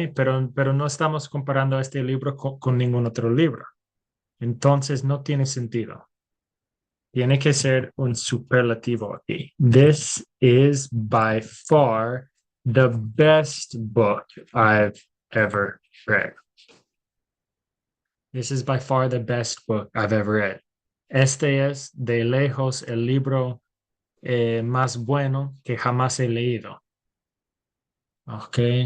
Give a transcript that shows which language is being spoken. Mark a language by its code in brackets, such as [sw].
[es] Pero no estamos comparando este libro con ningún otro libro. Entonces no tiene sentido. Tiene que ser un superlativo aquí. [en] This is by far the best book I've ever read. This is by far the best book I've ever read. [es] Este es de lejos el libro más bueno que jamás he leído. Ok.